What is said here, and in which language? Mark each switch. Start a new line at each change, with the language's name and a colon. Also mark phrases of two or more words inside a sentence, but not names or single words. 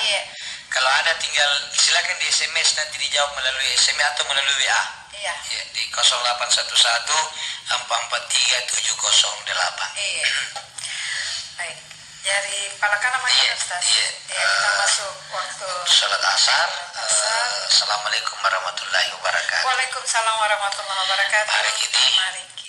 Indonesian: Kalau ada tinggal silakan di SMS, nanti dijawab melalui SMS atau melalui WA. Iya. Ya, di 0811 443 708. Iya. Baik. Dari Palaka namanya Ustaz. Iya. Kita masuk waktu sholat asar.
Arabic: السلام عليكم ورحمة الله وبركاته. وعليكم السلام ورحمة الله وبركاته.
Indonesian: Mari kita. Mari.